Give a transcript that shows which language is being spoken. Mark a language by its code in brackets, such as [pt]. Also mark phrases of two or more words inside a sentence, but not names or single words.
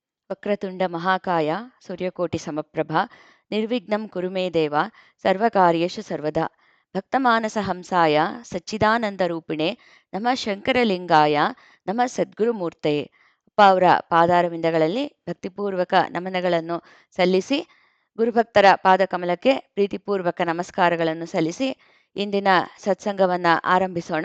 [sa] ವಕ್ರತುಂಡ ಮಹಾಕಾಯ ಸೂರ್ಯಕೋಟಿ ಸಮಪ್ರಭ ನಿರ್ವಿಘ್ನಂ ಕುರು ಮೇ ದೇವ ಸರ್ವಕಾರ್ಯೇಷು ಸರ್ವದಾ ಭಕ್ತಮಾನಸ ಹಂಸಾಯ ಸಚ್ಚಿದಾನಂದರೂಪಿಣೆ ನಮಃ ಶಂಕರಲಿಂಗಾಯ ನಮಃ ಸದ್ಗುರುಮೂರ್ತಯೇ. [kn] ಅಪ್ಪ ಅವರ ಪಾದಾರವಿಂದಗಳಲ್ಲಿ ಭಕ್ತಿಪೂರ್ವಕ ನಮನಗಳನ್ನು ಸಲ್ಲಿಸಿ, ಗುರುಭಕ್ತರ ಪಾದಕಮಲಕ್ಕೆ ಪ್ರೀತಿಪೂರ್ವಕ ನಮಸ್ಕಾರಗಳನ್ನು ಸಲ್ಲಿಸಿ ಇಂದಿನ ಸತ್ಸಂಗವನ್ನು ಆರಂಭಿಸೋಣ.